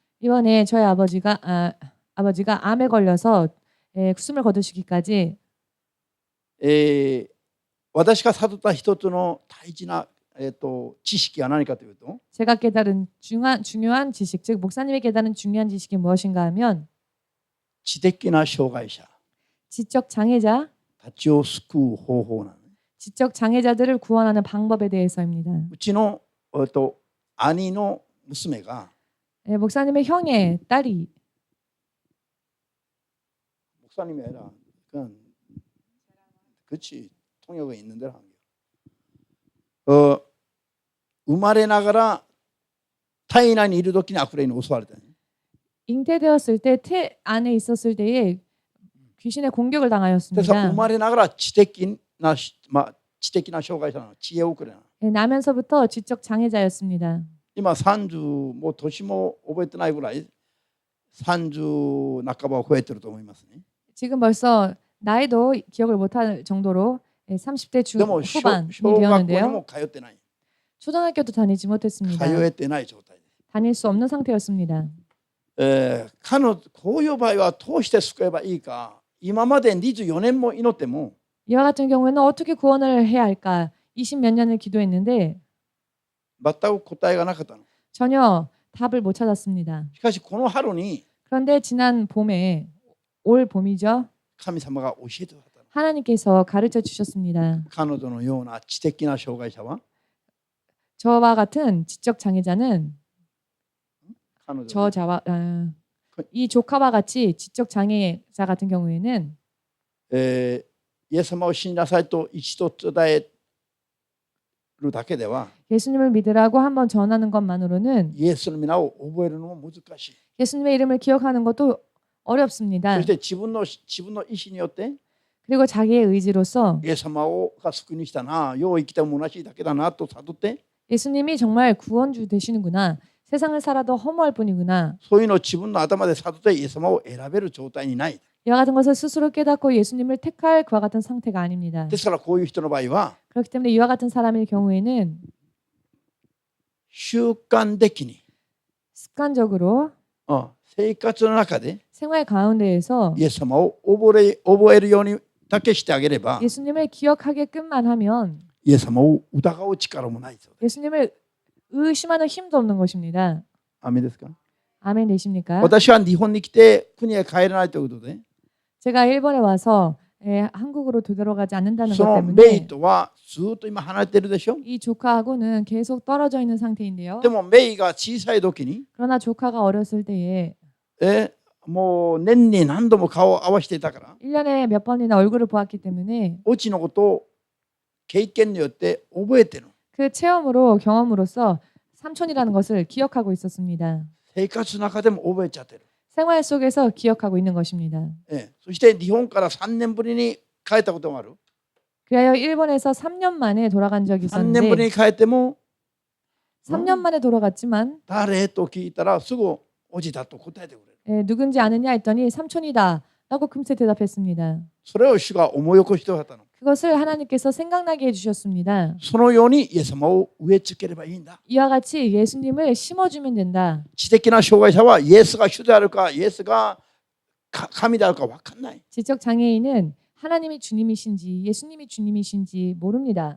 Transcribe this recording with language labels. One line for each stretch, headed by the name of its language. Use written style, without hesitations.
Korean: 이번에 저희 아버지가 암에 걸려서 숨을 거두시기까지
Japanese: 私が悟った一つの大事な、知識は何かというと
Korean: 제가 깨달은 중요한 지식, 즉 목사님이 깨달은 중요한 지식이 무엇인가 하면
Japanese: 知的な障害者
Korean: 지적 장애자,
Japanese: たちを救う方法なの。
Korean: 지적 장애자들을 구원하는 방법에 대해서입니다.
Japanese: うちの、兄の娘が
Korean: 목사님의 형의 딸이 목사님이 아니라 그냥 그치 통역에 있는 대로 한 게.
Japanese: 生まれながら体内にいる時に悪霊に襲われた。
Korean: 잉태되었을 때 태 안에 있었을 때에 귀신의 공격을
Japanese: でさ
Korean: 당하였습니다.
Japanese: 生まれながら知的な障害者なの、知恵遅れなの。
Korean: 나면서부터 지적 장애자였습니다.
Japanese: 今30もう年も覚えてないぐらい30半ばを超えてると思いますね。
Korean: 지금 벌써 나이도 기억을 못할 정도로 30대
Japanese: でも
Korean: 후반이
Japanese: 小学校に
Korean: 되었는데요.
Japanese: も通ってない。
Korean: 초등학교도 다니지 못했습니다.
Japanese: 通えてない状態です。
Korean: 다닐 수 없는 상태였습니다.
Japanese: 彼のこういう場合はどうして救えばいいか、今まで24年も祈っても
Korean: 이와 같은 경우에는 어떻게 구원을 해야 할까? 20몇 년을 기도했는데
Japanese: 全く答えがなかったの。
Korean: 전혀 답을 못 찾았습니다.
Japanese: しかしこの春に
Korean: 그런데 지난 봄에 올 봄이죠.
Japanese: 神様が教えてくださったの。
Korean: 하나님께서 가르쳐 주셨습니다.
Japanese: 彼女のような知的な障害者は
Korean: 저와 같은 지적 장애자는
Japanese: 彼女
Korean: 이 조카와 같이 지적 장애자 같은 경우에는
Japanese: イエス様を信じなさいと一度伝えるだけでは
Korean: 예수님을 믿으라고 한번 전하는 것만으로는
Japanese: イエスの皆を覚えるのも難しい。
Korean: 예수님의 이름을 기억하는 것도 어렵습니다.
Japanese: そして自分の意思によって
Korean: 그리고 자기의 의지로서
Japanese: イエス様が救いにしたな、よう生きても虚しいだけだなと悟って
Korean: 예수님이 정말 구원주 되시는구나. 세상을 살아도 허무할 뿐이구나.
Japanese: そういうのを自分の頭で悟ってイエス様を選べる状態にない。
Korean: 이와 같은 것을 스스로 깨닫고 예수님을 택할 그와 같은 상태가 아닙니다.
Japanese: ですからこういう人の場合は
Korean: 그렇기 때문에 이와 같은 사람의 경우에는
Japanese: 習慣的に
Korean: 습관적으로
Japanese: 生活の中で
Korean: 생활 가운데에서
Japanese: イエス様を覚えるようにだけしてあげれば
Korean: 예수님을 기억하게끔만 하면
Japanese: イエス様を疑う力もないです。
Korean: 예수님을 의심하는 힘도 없는 것입니다.
Japanese: アメですか？
Korean: 아멘 되십니까?
Japanese: 私は日本に来て国へ帰らないということで
Korean: 제가 일본에 와서 한국으로 되돌아가지 않는다는
Japanese: そ
Korean: 것
Japanese: のメイとはずっと今離れてるでしょ。
Korean: 이 조카하고는 계속 떨어져 있는 상태인데요.
Japanese: でもメイが小さい時に
Korean: 그러나 조카가 어렸을 때에
Japanese: もう年に何度も顔を合わせていたから
Korean: 1년에 몇 번이나 얼굴을 보았기 때문에
Japanese: オチのことを経験によって覚えてる。
Korean: 그 체험으로 경험으로써 삼촌이라는 것을 기억하고 있었습니다.
Japanese: 生活の中でも覚えちゃってる。
Korean: 생활 속에서 기억하고 있는 것입니다.
Japanese: そして日本から3年ぶりに帰ったこともある。
Korean: 그리하여 일본에서 3년 만에 돌아간 적이
Japanese: 3年ぶりに帰っても
Korean: 3년 만에 돌아갔지만
Japanese: 誰と聞いたらすぐおじだと答えてくれる。
Korean: 누군지 아느냐 했더니 삼촌이다 라고 금세 대답했습니다.
Japanese: それを主が思い起こしてくださったの。
Korean: 그것을 하나님께서 생각나게 해주셨습니다.
Japanese: そのようにイエス様を植え付ければいいんだ。
Korean: 이와 같이 예수님을 심어주면 된다.
Japanese: 知的な障害者はイエスが主であるかイエスが神であるか分かんない。
Korean: 지적 장애인은 하나님이 주님이신지 예수님이 주님이신지 모릅니다.